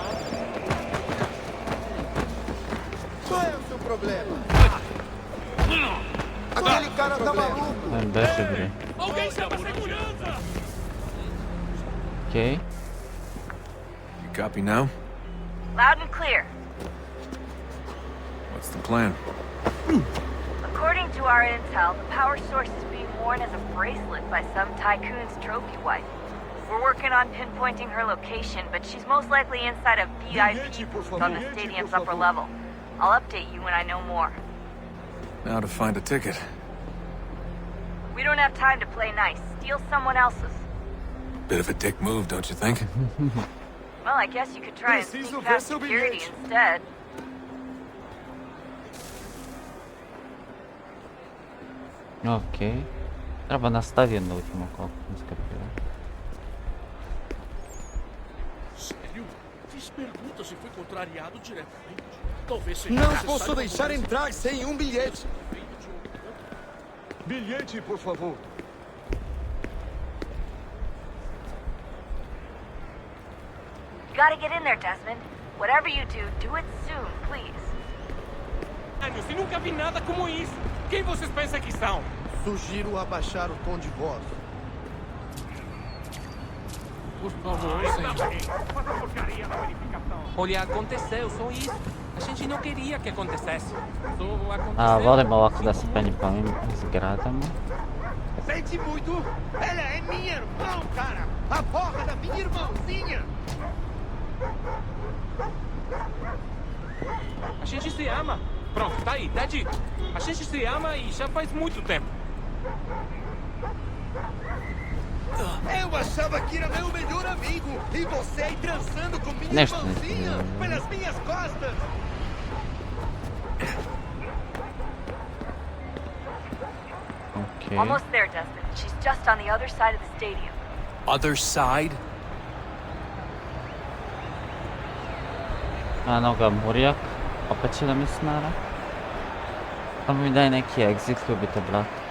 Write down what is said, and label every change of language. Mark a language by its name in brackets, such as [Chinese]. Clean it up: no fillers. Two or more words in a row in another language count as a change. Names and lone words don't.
[Portuguese] Qual é o seu problema? Aquele cara tá maluco. [Serbian] Beše bre. [English] Okay. You copy now? Loud and clear. What's the plan? According to our intel, the power source is being worn as a bracelet by some tycoon's trophy wife. We're working on pinpointing her location, but she's most likely inside a VIP booth on the stadium's upper level. I'll update you when I know more. Now to find a ticket. We don't have time to play nice. Steal someone else's. Bit of a dick move, don't you think? Well, I guess you could try and sneak past security instead. Ok. [Serbian] Treba na stadion da uđemo koliko sam skapirao. [Portuguese] Sério? Fiz pergunta se foi contrariado diretamente. Talvez seja Não posso deixar entrar sem bilhete. Bilhete, por favor. [English] You gotta get in there, Desmond. Whatever you do it soon, please. [Portuguese] Eu nunca vi nada como isso. Quem vocês pensam que são? Sugiro abaixar o tom de voz. Por favor, senhor. Olha, aconteceu, só isso. A gente não queria que acontecesse. Só aconteceu. [Serbian] A, volimo ovako da se penjem po ovim zgradama. [Portuguese] Sente muito. Ela é minha irmã, cara. A porra da minha irmãzinha! A gente se ama. Pronto, tá aí, tá dito. A gente se ama e já faz muito tempo. Eu achava que era meu melhor amigo. E você aí transando com minha Neste irmãzinha momento. pelas minhas costas. [English] Ok. Almost there, Desmond. She's just on the other side of the stadium. Other side? [Serbian] Eno ga Murjak, opet će da mi smara. Samo mi daj neki exit, ljubite brat.